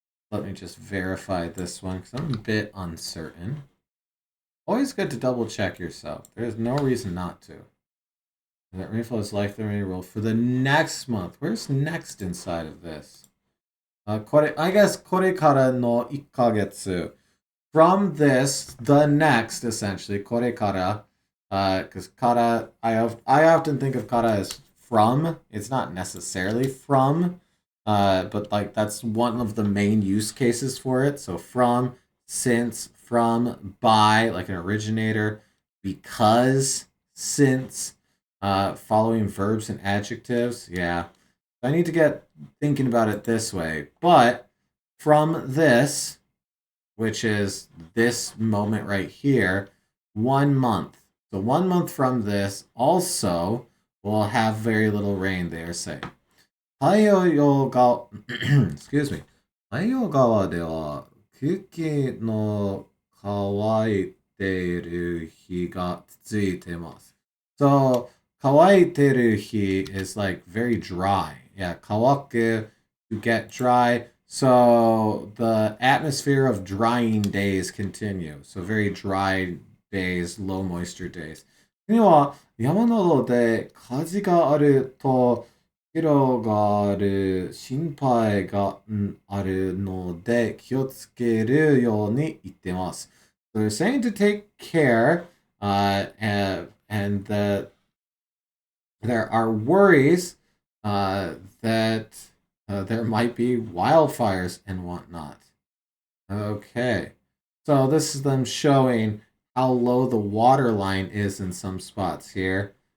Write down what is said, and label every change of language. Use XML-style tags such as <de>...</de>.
<en>Let me just verify this one because I'm a bit uncertain. Always good to double check yourself. There's no reason not to. That rainfall is likely to rule for the next month. Where's next inside of this? I guess</en> <ja>これからの1ヶ月.</ja> <en>From this, the next, essentially, これから, because kara, I often think of kara as from. It's not necessarily from, but like that's one of the main use cases for it. So from, since, from, by, like an originator, because, since, following verbs and adjectives. Yeah, I need to get thinking about it this way. But from this, which is this moment right here, 1 month. So 1 month from this also will have very little rain, they are saying.</en> <ja>太陽が</ja> <en>excuse me.</en> <ja>太陽側では空気の乾いている日が続いてます。</ja> <en>So 乾いている日 is like very dry. Yeah, 乾く to get dry. So the atmosphere of drying days continue. So very dry days, low moisture days.</en> <ja>次は山などで火事があると広がる心配があるので気をつけるように言ってます。</ja> <en>So they're saying to take care and that there are worries that there might be wildfires and whatnot. Okay. So this is them showing how low the water line is in some spots here.</en>